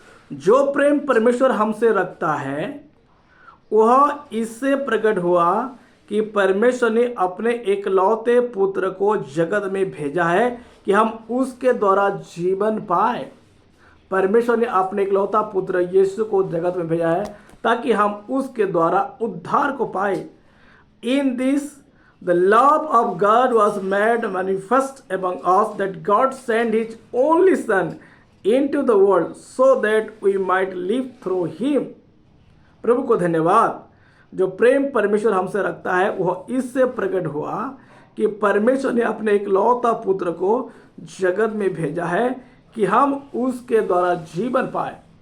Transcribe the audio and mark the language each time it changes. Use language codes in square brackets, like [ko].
[hi] जो प्रेम परमेश्वर हमसे रखता है वह इससे प्रकट हुआ कि परमेश्वर ने अपने एकलौते पुत्र को जगत में भेजा है कि हम उसके द्वारा जीवन पाए। परमेश्वर ने अपने एकलौता पुत्र यीशु को जगत में भेजा है ताकि हम उसके द्वारा उद्धार को पाए। [en] In this the love of God was made manifest among us, that God sent his only Son into the world so that we might live through him। [hi] प्रभु को धन्यवाद। जो प्रेम परमेश्वर हमसे रखता है वह इससे प्रकट हुआ कि परमेश्वर ने अपने एकलौता पुत्र को जगत में भेजा है कि हम उसके द्वारा जीवन पाए।